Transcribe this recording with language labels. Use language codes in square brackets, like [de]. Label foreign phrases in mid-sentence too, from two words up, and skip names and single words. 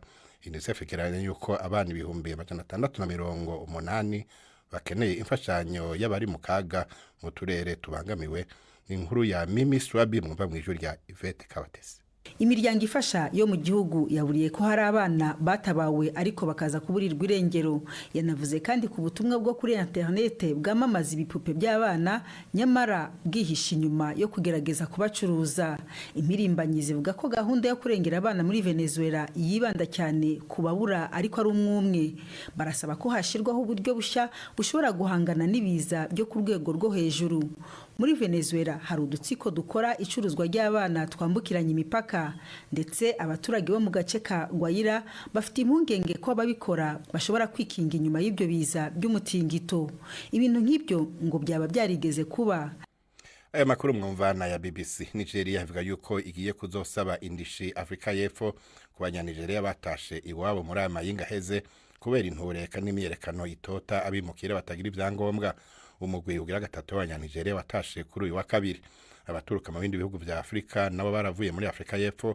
[rn] UNICEF kiranye yuko abana 680 bakeneye imfashanyo y'abari mu kaga mu turere tubangamiwe. [rw] Inkuru ya Mimi Swabi mwumva mu ijwi rya Yvette Kabatesi. Imiryango ifasha yo mu gihugu yaburiye ko hari abana batabawe ariko bakaza kuburirwa irengero. Yanavuze kandi ku butumwa bwo kuri internet bwamamaza ibipupe by'abana nyamara bwihisha inyuma yo kugerageza kubacuruza. Impirimbanyi zivuga ko gahunda yo kurengera abana muri Venezuela yibanda cyane ku babura ariko ari umwumwe. Barasaba ko hashirwaho uburyo bushya bushobora guhangana n'ibiza byo ku rwego rwo hejuru. Muri Venezuela hari udutsiko dukora icuruzwa ry'abana twambukiranya imipaka, ndetse abaturage bo mu gace ka Guaira bafite impungenge ko ababikora bashobora kwikinga inyuma y'ibyo biza by'umutingito. Ibintu nk'ibyo ngo byaba byarigeze kuba. Aya makuru mwumvana ya BBC. [rn] Nigeria ivuga yuko igiye kuzosaba indishi Afrika y'Epfo ku banya-Nigeria batashe iwabo muri aya mayinga heze kubera intureka n'imyerekano itota abimukira batagira ibyangombwa. Umugwi ugira gatatu w'abanya-Nigeria watashe kuri uyu wa kabiri. Abaturuka mu bindi bihugu vya Afrika nabo baravuye muri Afrika y'Epfo.